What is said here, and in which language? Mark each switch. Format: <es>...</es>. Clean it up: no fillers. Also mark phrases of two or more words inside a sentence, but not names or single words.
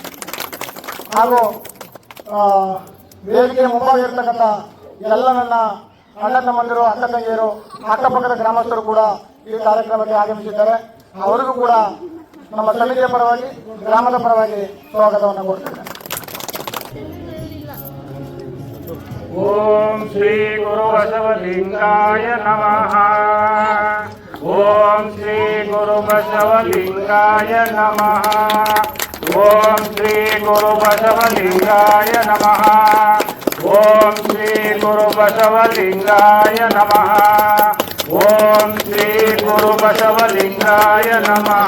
<kn>ಹಾಗೂ ವೇದಿಕೆಯ ಮುಂಭಾಗಿರ್ತಕ್ಕಂಥ ಎಲ್ಲ ನನ್ನ ಅಣ್ಣ ತಮ್ಮಂದಿರು, ಅಕ್ಕ ತಂಗಿಯರು, ಅಕ್ಕಪಕ್ಕದ ಗ್ರಾಮಸ್ಥರು ಕೂಡ ಈ ಕಾರ್ಯಕ್ರಮಕ್ಕೆ ಆಗಮಿಸಿದ್ದಾರೆ. ಅವರಿಗೂ ಕೂಡ ನಮ್ಮ ಸಮಿತಿಯ ಪರವಾಗಿ, ಗ್ರಾಮದ ಪರವಾಗಿ ಸ್ವಾಗತವನ್ನು ಕೊಡ್ತೇನೆ.</kn> <sa>ಓಂ ಶ್ರೀ ಗುರು ಬಸವಲಿಂಗಾಯ ನಮಃ. ಓಂ ಶ್ರೀ ಗುರು ಬಸವಲಿಂಗಾಯ ನಮಃ. ಓಂ ಶ್ರೀ ಗುರು ಬಸವಲಿಂಗಾಯ ನಮಃ. ಓಂ ಶ್ರೀ ಗುರು ಬಸವಲಿಂಗಾಯ ನಮಃ. ಓಂ ಶ್ರೀ ಗುರು ಬಸವಲಿಂಗಾಯ ನಮಃ.</sa>